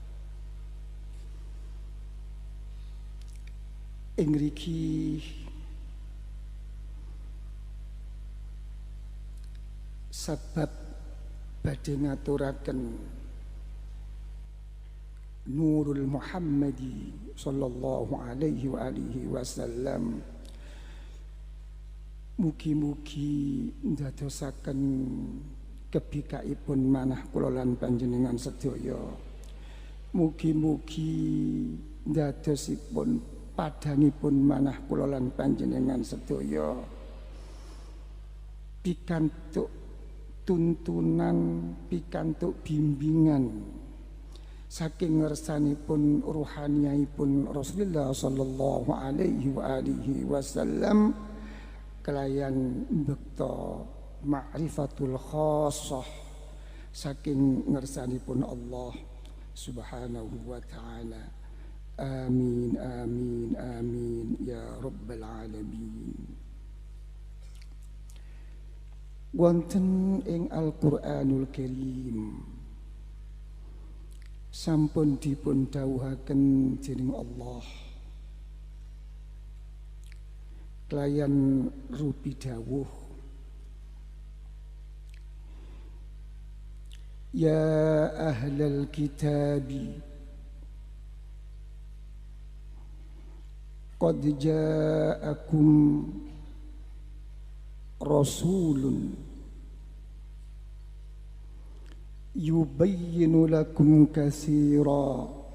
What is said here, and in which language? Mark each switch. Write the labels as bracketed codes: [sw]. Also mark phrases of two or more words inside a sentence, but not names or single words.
[jv] Ing mriki sebab badhe ngaturaken [ar] نور المحمدي صلى الله عليه وعلى آله وسلم, [jv] mugi-mugi ndadosaken kebikaipun manah kula lan panjenengan sedaya. Mugi-mugi ndadosipun padhangipun manah kula lan panjenengan sedaya pikantuk tuntunan, pikantuk bimbingan saking ngersanipun ruhaniyaipun Rasulullah [ar] صلى الله عليه وعلى آله وسلم [jv] kelayan bekta [ar] المعرفة الخاصة [jv] saking ngersanipun Allah [ar] سبحانه وتعالى. آمين آمين آمين يا رب العالمين. [jv] Wonten ing Al-Qur'anul Karim sampun dipun dawuhaken dening Allah kelayan rupi dawuh, [ar] يا أهل الكتاب قد جاءكم رسول يبين لكم كثيرا